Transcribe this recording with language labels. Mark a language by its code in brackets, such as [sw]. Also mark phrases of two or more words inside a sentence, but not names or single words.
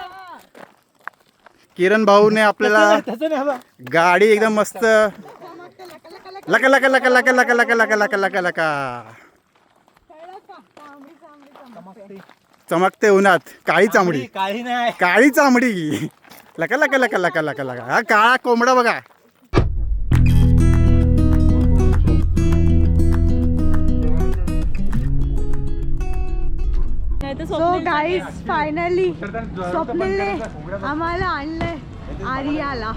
[mr] किरण भाऊने आपल्याला तसं नाही हवं. गाडी एकदम मस्त लका लका लका लका लका लका लका लका लका लका चमकते उन्हात. काळी चांबडी, काळी नाही. काळी चांबडी लका लका लका लका लका लका. हा काळा कोंबडा बघा. [en] so guys finally [mr] स्वप्नीलने आम्हाला आणलंय आर्याला.